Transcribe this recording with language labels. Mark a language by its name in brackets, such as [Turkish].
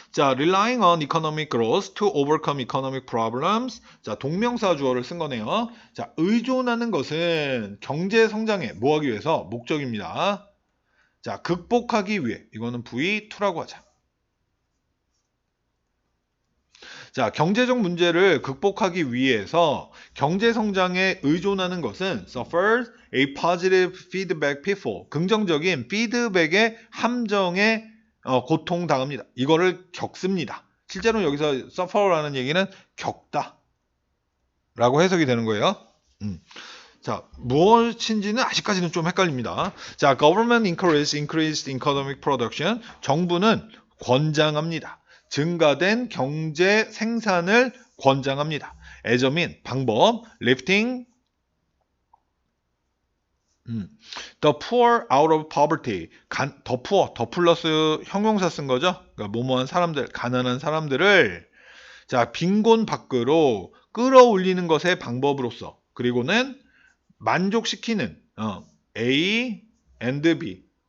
[English] 자, relying on economic growth to overcome economic problems. [Korean] 자, 동명사 주어를 쓴 거네요. 자, 의존하는 것은 경제 성장에 뭐 하기 위해서? 목적입니다. 자, 극복하기 위해. 이거는 V2라고 하자. 자, 경제적 문제를 극복하기 위해서 경제 성장에 의존하는 것은 [English] suffers a positive feedback pitfall. [Korean] 긍정적인 피드백의 함정에 고통당합니다. 이거를 겪습니다. 실제로 여기서 suffer라는 얘기는 겪다 라고 해석이 되는 거예요. 자, 무엇인지는 아직까지는 좀 헷갈립니다. [English] 자, government encourages increased economic production. [Korean] 정부는 권장합니다. 증가된 경제 생산을 권장합니다. [English] as a mean, 방법, lifting the poor out of poverty. [Korean] the poor, 더 플러스 형용사 쓴 거죠. 그러니까 뭐뭐한 사람들, 가난한 사람들을 자, 빈곤 밖으로 끌어올리는 것의 방법으로서 그리고는 만족시키는 A and B.